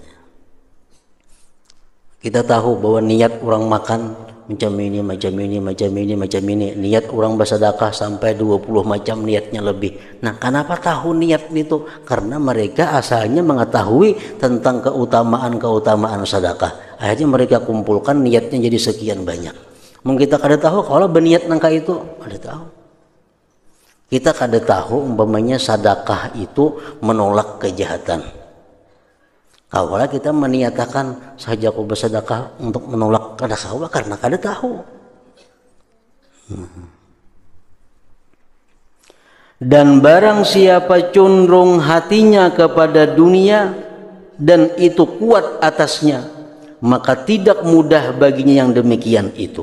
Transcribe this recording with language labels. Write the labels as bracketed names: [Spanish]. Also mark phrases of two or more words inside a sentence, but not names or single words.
[Indonesian] Kita tahu bahwa niat orang makan macam ini. Niat orang bersedekah sampai 20 macam niatnya lebih. Nah, kenapa tahu niat itu? Karena mereka asalnya mengetahui tentang keutamaan-keutamaan sedekah. Akhirnya mereka kumpulkan niatnya jadi sekian banyak. [Banjar] Mungkin kita kada tahu kalau berniat nangka itu, kada tahu. Kita kada tahu umpamanya sedekah itu menolak kejahatan. Kalau kita meniatakan saja aku bersedekah untuk menolak kada kawa karena kada tahu. [Indonesian] Dan barang siapa condong hatinya kepada dunia dan itu kuat atasnya, maka tidak mudah baginya yang demikian itu.